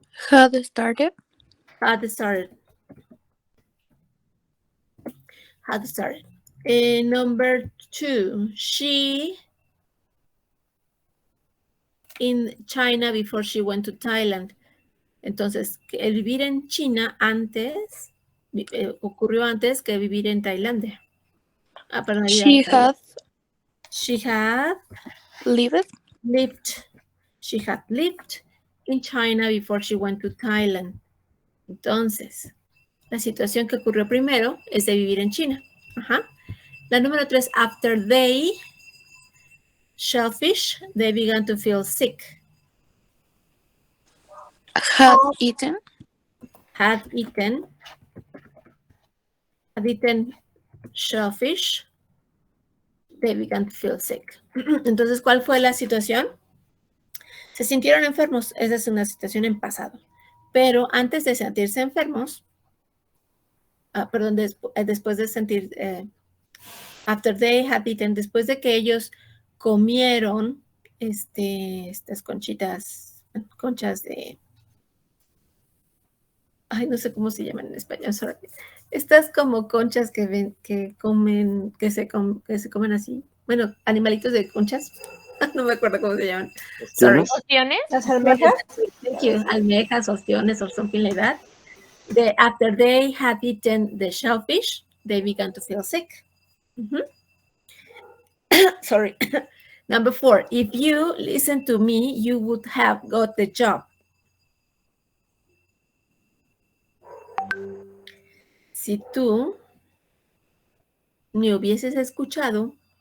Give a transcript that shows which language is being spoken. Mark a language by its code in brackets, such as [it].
[en] Had started. had started. Number 2, she in China before she went to Thailand. [es] Entonces, el vivir en China antes, ocurrió antes que vivir en Tailandia. Ah, perdón, [en] She had She had lived. She had lived in China before she went to Thailand. [es] Entonces, la situación que ocurrió primero es de vivir en China. Ajá. La número 3, [en] after they shellfish, they began to feel sick. Had eaten. Had eaten shellfish, they began to feel sick. [es] Entonces, ¿cuál fue la situación? Se sintieron enfermos. Esa es una situación en pasado. Pero antes de sentirse enfermos, perdón, después de sentir, [en] after they had eaten, [es] después de que ellos comieron estas conchas de, ay, no sé cómo se llaman en español, sorry. Estas como conchas que se comen así. Bueno, animalitos de conchas. No me acuerdo cómo se llaman. [en] Sorry. [es] ¿Opciones? ¿Las almejas? [en] Thank you. [es] Almejas, ostiones, [en] or something like that. After they had eaten the shellfish, they began to feel sick. Sorry. Number 4, if you listen to me, you would have got the job. [es] Si tú me hubieses escuchado,